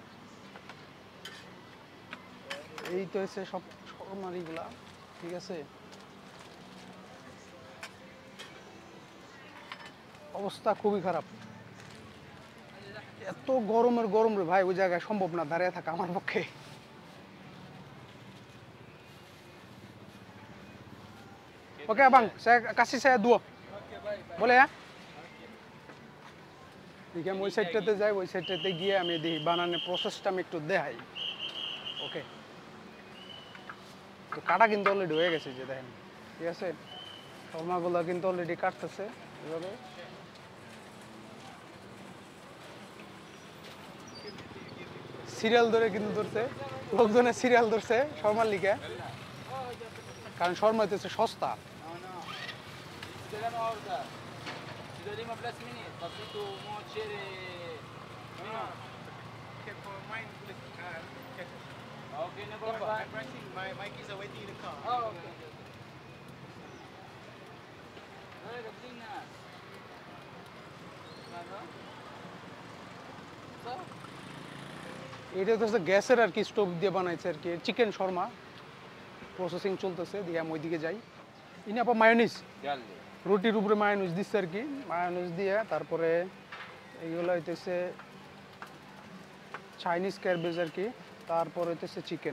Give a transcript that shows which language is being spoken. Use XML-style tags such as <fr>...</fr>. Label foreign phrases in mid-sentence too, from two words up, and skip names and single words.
<bn>এই তো হচ্ছে সব শর্মার এইগুলা, ঠিক আছে। অবস্থা খুবই খারাপ, এত গরমের গরম রে ভাই, ওই জায়গায় সম্ভব না দাঁড়িয়ে থাকা আমার পক্ষে।</bn> <ms>Oke bang, kasih saya dua, boleh ya?</ms> <bn>ঠিক আছে, ওই সাইডটাতে যাই, ওই সাইডটাতে গিয়ে আমি দেখি বানানোর প্রসেসটা আমি একটু দেখাই। ওকে, তো কাটা কিন্তু অলরেডি হয়ে গেছে, যে দেখেন, ঠিক আছে। শর্মাগুলো কিন্তু অলরেডি কাটতেছে এভাবে। সিরিয়াল ধরে কিন্তু ধরছে, লোকজনের সিরিয়াল ধরছে শর্মার লিগে, কারণ শর্মা হইতেছে সস্তা।</bn> <ms>Sudah 15 menit, tapi tu mau cari</ms> <en>Okay, for mine, Okay, no problem. I'm pricing. My kids are waiting in the car. Oh, okay. Hey, Katrina.</en> <ms>Mana? So?</ms> <bn>এটা তো হচ্ছে গ্যাসের আর কি, স্টোভ দিয়ে বানাইছে আর কি চিকেন শর্মা। প্রসেসিং চলতেছে, দিয়ে আমি ওইদিকে যাই। ইনি আপা মায়োনিজ, Jaldi. রুটির উপরে মায়োনিজ দিচ্ছে আর কি, মায়োনিজ দিয়ে তারপরে এইগুলো হইতেছে</bn> <en>Chinese cabbage</en> <bn>আর কি, তারপর হইতেছে চিকেন।</bn>